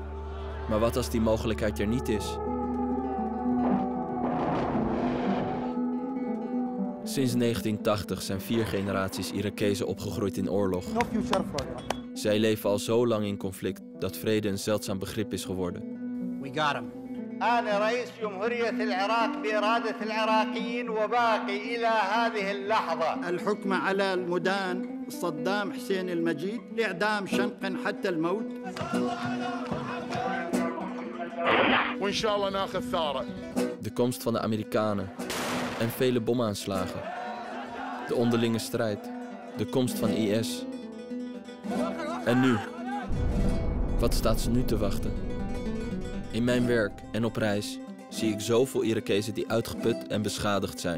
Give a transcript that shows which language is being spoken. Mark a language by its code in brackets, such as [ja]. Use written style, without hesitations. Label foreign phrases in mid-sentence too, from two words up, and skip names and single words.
[nl] Maar wat als die mogelijkheid er niet is? Sinds 1980 zijn 4 generaties Irakezen opgegroeid in oorlog. Zij leven al zo lang in conflict dat vrede een zeldzaam begrip is geworden. [en] We got him. [ar] أنا رئيس جمهورية العراق بإرادة العراقيين وباقي إلى هذه اللحظة. الحكم على المدان صدام حسين المجيد لإعدام شنق حتى الموت. وإن شاء الله ناخذ ثارة. [nl] De komst van de Amerikanen en vele bomaanslagen. De onderlinge strijd. De komst van IS. En nu? Wat staat ze nu te wachten? In mijn werk en op reis zie ik zoveel Irakezen die uitgeput en beschadigd zijn.